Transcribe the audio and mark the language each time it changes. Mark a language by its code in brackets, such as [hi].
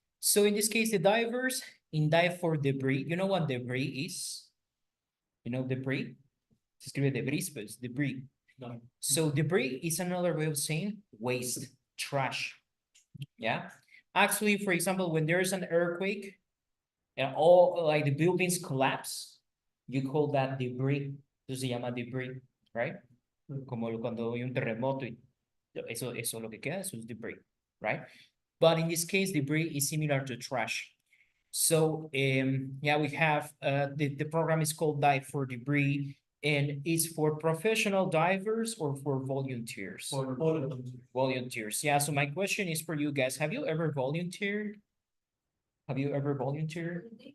[en] So in this case, the divers in Dive for Debris, you know what debris is? You know debris? [es] Se escribe debris, [en] but it's debris. No. So debris is another way of saying waste, trash. Yeah. Actually, for example, when there's an earthquake and all like the buildings collapse, you call that debris. [es] Eso se llama debris, right? Como cuando hay un terremoto y eso lo que queda, eso es debris, right? [en] But in this case, debris is similar to trash. So yeah, we have the program is called Dive for Debris, and it's for professional divers or for volunteers? For volunteers. Volunteers. Yeah, so my question is for you guys. Have you ever volunteered? Have you ever volunteered